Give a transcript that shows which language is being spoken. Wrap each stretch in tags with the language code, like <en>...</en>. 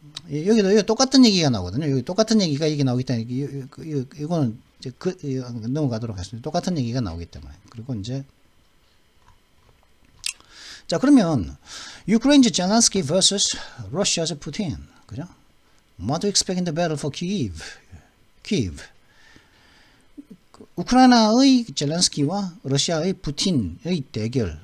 <ko>여기도 똑같은 얘기가 나오거든요. 여기 똑같은 얘기가 이게 나오기 때문에 이거는 이제 넘어가도록 하겠습니다. 똑같은 얘기가 나오기 때문에. 그리고 이제 자 그러면</ko> <en>Ukraine's Zelensky vs Russia's Putin,</en> <ko>그죠?</ko> <en>What to expect in the battle for Kyiv.</en> <ko>우크라이나의 젤렌스키와 러시아의 푸틴의 대결.</ko>